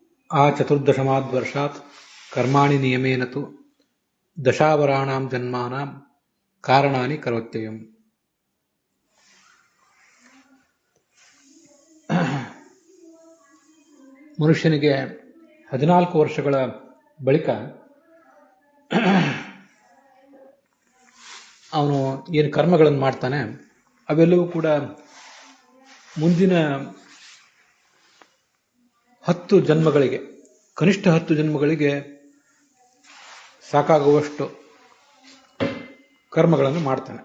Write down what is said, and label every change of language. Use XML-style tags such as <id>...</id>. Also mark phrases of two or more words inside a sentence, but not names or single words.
<sa>चतुर्दशमाद्वर्षात् कर्माणि नियमेन तु दशावराणां जन्मानां कारणानि करोत्ययम्.</sa> <kn>ಮನುಷ್ಯನಿಗೆ 14 ವರ್ಷಗಳ ಬಳಿಕ ಅವನು ಏನು ಕರ್ಮಗಳನ್ನು ಮಾಡ್ತಾನೆ ಅವೆಲ್ಲವೂ ಕೂಡ ಮುಂದಿನ 10 ಜನ್ಮಗಳಿಗೆ, ಕನಿಷ್ಠ 10 ಜನ್ಮಗಳಿಗೆ ಸಾಕಾಗುವಷ್ಟು ಕರ್ಮಗಳನ್ನು ಮಾಡ್ತಾನೆ.</kn>